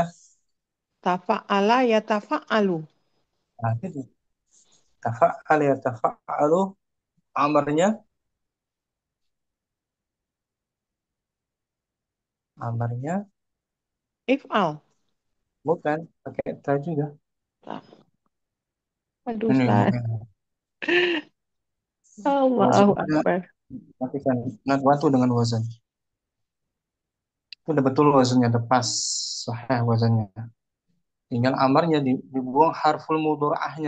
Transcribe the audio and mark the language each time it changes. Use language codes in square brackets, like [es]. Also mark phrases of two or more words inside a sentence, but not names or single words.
[ar] تفاعل، يتفاعل, [id] Nah, itu [ar] تفاعل يتفاعل [id] amarnya amarnya [ar] if'al. [id] bukan pakai ta juga. Tak. Aduh Ini Ustaz. Allahu wazannya [ar] Akbar. [id] matikan. Nah, bantu dengan wazan. Itu udah betul wazannya, udah pas sahih wazannya. Tinggal amarnya dibuang [ar] حرف المضارعة.